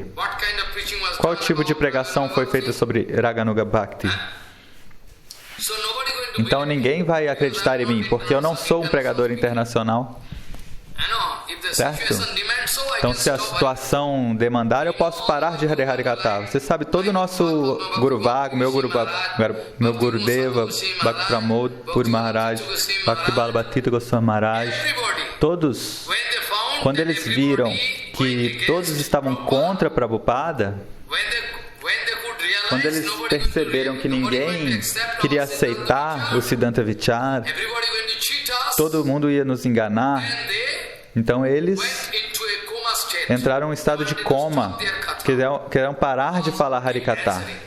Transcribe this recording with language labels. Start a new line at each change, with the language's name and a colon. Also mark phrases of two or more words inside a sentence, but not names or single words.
Portuguese: Qual tipo de pregação foi feita sobre
Sanskrit: Raganuga Bhakti?
Portuguese: Então ninguém vai acreditar em mim, porque eu não sou um pregador internacional. Certo? Então se a situação demandar, eu posso parar de Hare Hare Katha. Você sabe, todo o nosso
Sanskrit: Guru Varga,
Portuguese: meu Gurudeva, Bhakti Pramod Puri Maharaj, Bhakti Balabhatita Goswami Maharaj, todos, quando eles viram que todos estavam contra Prabhupada, quando eles perceberam que ninguém queria aceitar o
Sanskrit: Siddhanta Vichara,
Portuguese: todo mundo ia nos enganar, então eles entraram em um estado de coma, queriam parar de falar Harikatha.